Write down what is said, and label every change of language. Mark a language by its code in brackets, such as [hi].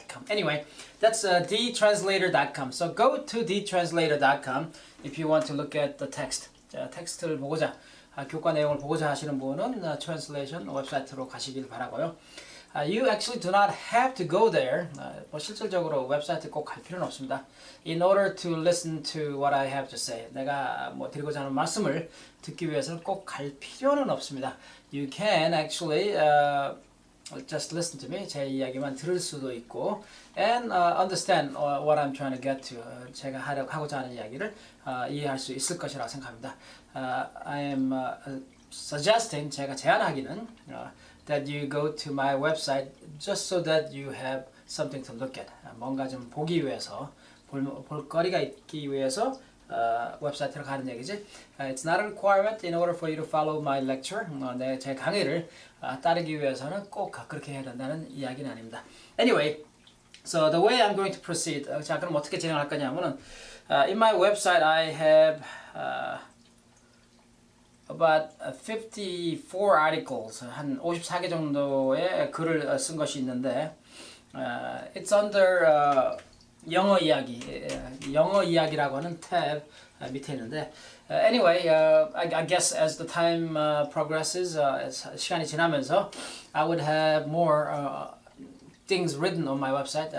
[en] Anyway, that's dtranslator.com. So go to dtranslator.com if you want to look at the text. [ko] 자, 텍스트를 보고자, 교과 내용을 보고자 하시는 분은 translation 웹사이트로 가시길 바라고요. [en] You actually do not have to go there. [ko] 실질적으로 웹사이트 꼭 갈 필요는 없습니다. [en] In order to listen to what I have to say. [ko] 내가 드리고자 하는 말씀을 듣기 위해서는 꼭 갈 필요는 없습니다. [en] You can actually just listen to me. [ko] 제 이야기만 들을 수도 있고, [en] and understand what I'm trying to get to. [ko] 제가 하고자 하는 이야기를 이해할 수 있을 것이라고 생각합니다. [en] I am suggesting, [ko] 제가 제안하기는 [en] that you go to my website just so that you have something to look at. [ko] 뭔가 좀 보기 위해서, 볼거리가 있기 위해서 웹사이트로 가는 얘기지. [en] It's not a requirement in order for you to follow my lecture. [ko] 제 강의를 따르기 위해서는 꼭 그렇게 해야 된다는 이야기는 아닙니다. [en] Anyway, so the way I'm going to proceed. [ko] 자, 그럼 어떻게 진행할 거냐면은, [en] in my website I have about 54 articles, [ko] 한 54개 정도의 글을 쓴 것이 있는데, [en] it's under [ko] 영어 이야기라고 하는 탭 밑에 있는데, [en] anyway, I guess as the time progresses, [ko] 시간이 지나면서 [en] I would have more things written on my website.